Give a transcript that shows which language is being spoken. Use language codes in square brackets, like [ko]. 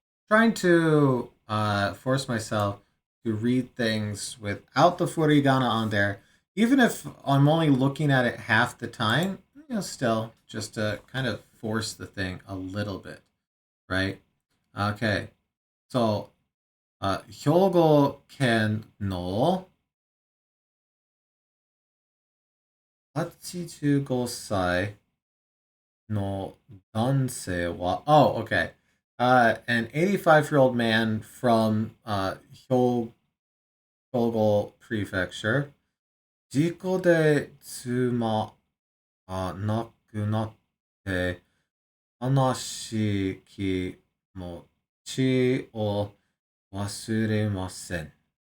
[en] Trying to force myself to read things without the furigana on there, even if I'm only looking at it half the time, still just to kind of force the thing a little bit, right? [ja] Okay, so 兵庫県の85歳の男性は oh, okay. [en] An 85-year-old man from Hyogo Prefecture. [ja] 事故で妻亡くなって悲しい気持ちを忘れません。